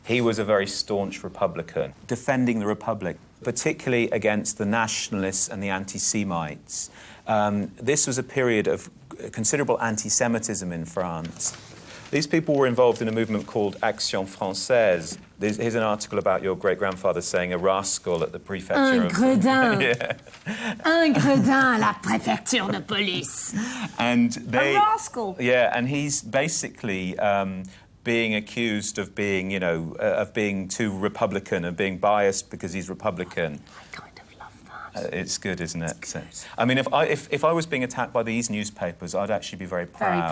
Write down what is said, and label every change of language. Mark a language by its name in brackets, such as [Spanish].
[English] He was a very staunch Republican, defending the Republic, particularly against the nationalists and the anti-Semites. This was a period of considerable anti-Semitism in France. These people were involved in a movement called Action Française. Here's an article about your great-grandfather saying a rascal at the prefecture. [French] Un gredin. [English] Yeah. [French] Un gredin à la préfecture de police. [English] And a rascal. Yeah, and he's basically being accused of being, you know, of being too Republican and being biased because he's Republican. I kind of love that. It's good, isn't it? So, I mean, if I was being attacked by these newspapers, I'd actually be very proud.